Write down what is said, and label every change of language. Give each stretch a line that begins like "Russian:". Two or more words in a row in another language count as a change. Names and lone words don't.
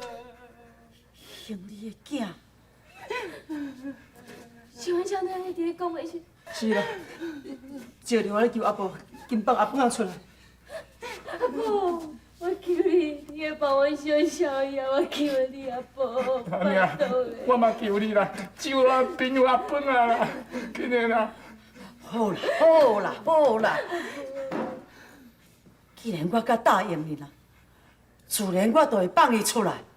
Min Nan Chinese: 兄弟的囝，是阮少年你伫咧讲的是？是啦，照着我咧求阿婆，紧放阿婆仔出来。阿婆，我求你，你要帮我小小呀！我求你，阿婆，拜托咧。我嘛求你啦，救我朋友阿伯啊啦，紧的啦。好啦，好啦，好啦。既然我甲答应你啦，自然我就会放伊出来。